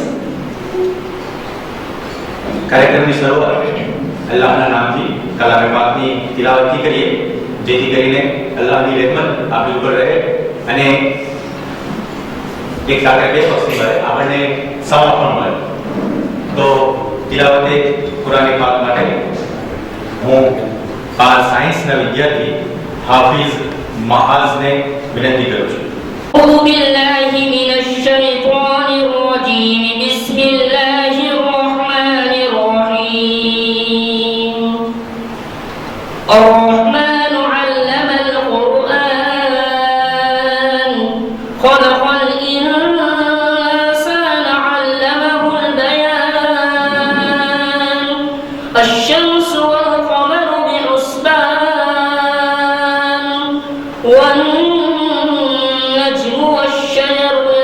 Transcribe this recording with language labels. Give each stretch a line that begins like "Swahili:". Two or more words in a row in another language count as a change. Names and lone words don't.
Gujarati: કાર્યક્રમની શરૂઆત અલ્લાહના નામથી કલામે પાકની તિલાવતથી કરીએ, જેથી કરીને અલ્લાહની રહેમત આપણી ઉપર રહે અને એક સાથે બે વસ્તુ મળે, આપણને સમર્પણ મળે। તો તિલાવતે કુરાની પાક માટે હું સાયન્સના વિદ્યાર્થી હાફિઝ મહાઝને વિનંતી કરું છું।
Arabic: أعوذ بالله من الشيطان الرجيم بسم الله الرحمن الرحيم الرحمن علم القرآن خلق الإنسان علمه البيان الشمس والقمر بحسبان والنجم والشجر